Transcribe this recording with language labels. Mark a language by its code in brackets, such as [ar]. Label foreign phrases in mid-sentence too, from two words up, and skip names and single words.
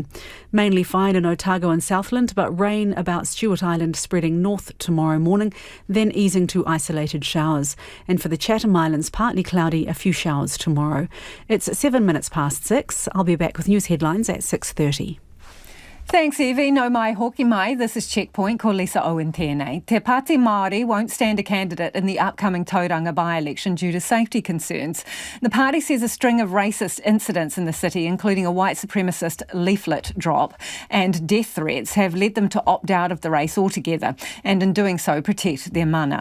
[en] Mainly fine in Otago and Southland, but rain about Stewart Island spreading north tomorrow morning, then easing to isolated showers. And for the Chatham Islands, partly cloudy, a few showers tomorrow. It's 7 minutes past 6. I'll be back with news headlines at 6:30. Thanks, [mi] Evie. No mai hoki mai. [en] This is Checkpoint. [mi] Ko Lisa Owen tēnei. [en] Te Pāti Māori won't stand a candidate in the upcoming Tauranga by-election due to safety concerns. The party says a string of racist incidents in the city, including a white supremacist leaflet drop and death threats, have led them to opt out of the race altogether and in doing so protect their mana.